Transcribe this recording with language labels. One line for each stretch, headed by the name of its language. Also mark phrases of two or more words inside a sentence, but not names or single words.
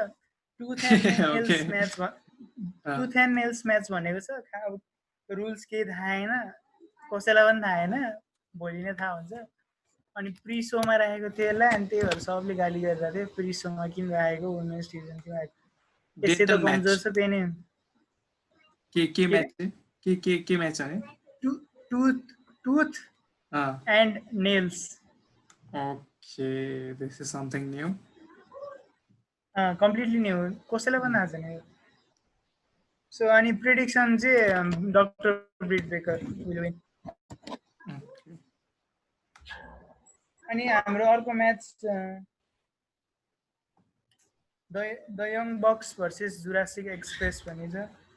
English: tooth and nails match
Nepali: भनेको छ। रुल्स केही थाहा छैन, कसैलाई पनि थाहा छैन, भोलि नै थाहा हुन्छ। अनि
English: pre showमा
Nepali: राखेको थियो यसलाई अनि त्यही भएर सबले गाली गरिरहेको थियो
English: pre showमा
Nepali: किन राखेको
English: women's division team
Nepali: आएको यसै त कमजोर छ त्यही नै
Hindi: के मैच है के मैच है
English: tooth and nails Okay, this is something new. completely new
Nepali: कसैलाई पनि थाहा छैन यो सो अनि प्रिडिक्सन चाहिँ डक्टर ब्रिट बेकर
English: will win
Nepali: अनि हाम्रो अर्को म्याच द यङ बक्स भर्सेस जुरासिक एक्सप्रेस भन्ने छ